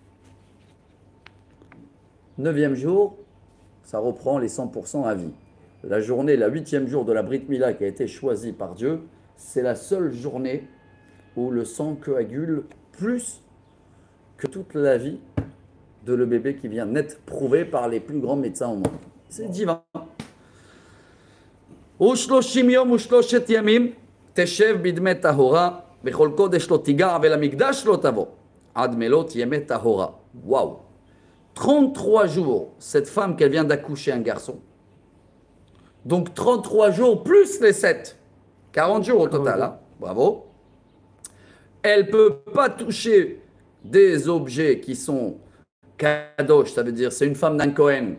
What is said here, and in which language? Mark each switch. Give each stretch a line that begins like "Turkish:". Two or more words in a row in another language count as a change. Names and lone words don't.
French: 9e jour, ça reprend les 100% à vie. La journée, la 8e jour de la
Hebrew: ברית מילה
French: qui a été choisie par Dieu, c'est la seule journée où le sang coagule plus que toute la vie de le bébé qui vient d'être prouvé par les plus grands médecins au monde. C'est divin.
Hebrew: ושלושים יום ושלושת ימים תשב בדמי טהורה בכל קודש לא תיגע ולמקדש לא תבוא עד מלות ימי טהורה.
French: Waouh! 33 jours, cette femme qu'elle vient d'accoucher un garçon. Donc 33 jours plus les 7. 40 jours au total, hein? Bravo. Elle ne peut pas toucher des objets qui sont kadosh, ça veut dire c'est une femme d'un Kohen.